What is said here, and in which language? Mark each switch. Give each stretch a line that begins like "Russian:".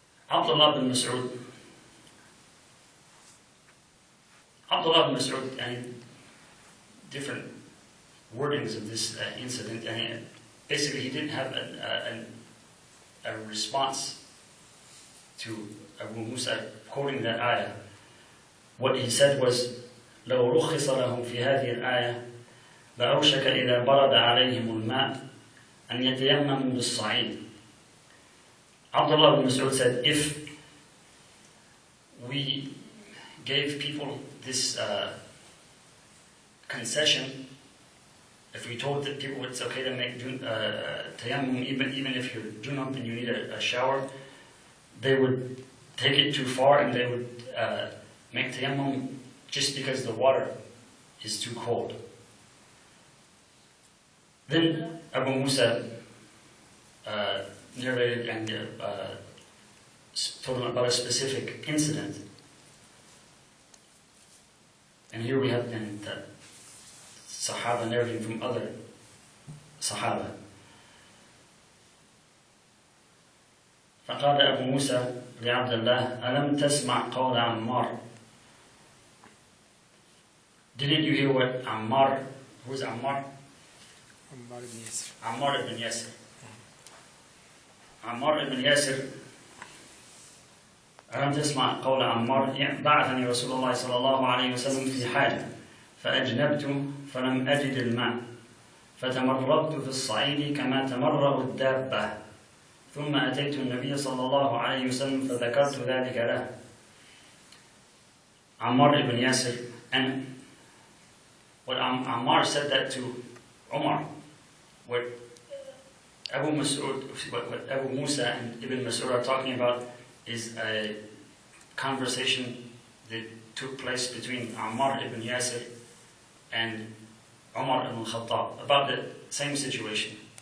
English: Abdullah ibn Mas'ud, and different wordings of this incident, and basically he didn't have a response to Abu Musa quoting that ayah. What he said was,
Arabic: لو رخص لهم في هذه الآية لأوشك إذا برد عليهم الماء أن يتيمموا بالصعيد.
English: Abdullah ibn Mas'ud said, if we gave people this concession, if we told that people it's okay to make tayammum even if you're junub and you need a shower, they would take it too far and they would make tayammum just because the water is too cold. Then Abu Musa narrated and told him about a specific incident. And here we have then the Sahaba narrating from other Sahaba.
Arabic: فقال أبو موسى لعبد الله ألم تسمع قول عمار.
English: Didn't you hear what Ammar, who is Ammar? Ammar ibn Yasir. Ammar ibn Yasir.
Arabic: Ammar ibn Yasir, ألم تسمع قول عمار بعثني رسول الله صلى الله عليه وسلم في حاجة فأجنبت فلم أجد الماء فتمرغت في الصعيد كما تمرغ الدابة ثم أتيت النبي صلى الله عليه وسلم فذكرت ذلك له.
English: Ammar ibn Yasir, and what Ammar said that to Umar, what Abu Musa and Ibn Mas'ud are talking about is a conversation that took place between Ammar ibn Yasir and Umar ibn Khattab about the same situation.